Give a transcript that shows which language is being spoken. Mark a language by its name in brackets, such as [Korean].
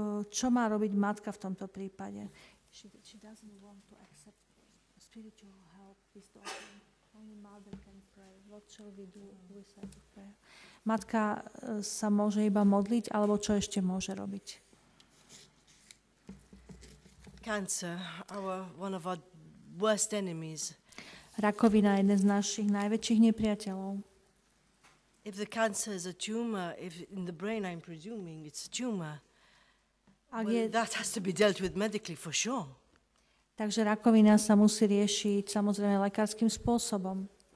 [Slovak] Čo má robiť matka v tomto prípade? [English] She doesn't want to accept spiritual help with daughter. Only mother can pray. What shall we do with her prayer? [Slovak] Matka sa môže iba modliť, alebo čo ešte môže robiť? [English] Cancer, one of our worst enemies. [Slovak] Rakovina je jeden z našich najväčších nepriateľov. [English] If the cancer is a tumor, if in the brain I'm presuming it's a tumor, that has to be dealt with medically for sure. [Slovak] Takže rakovina sa musí riešiť samozrejme lekárskym spôsobom.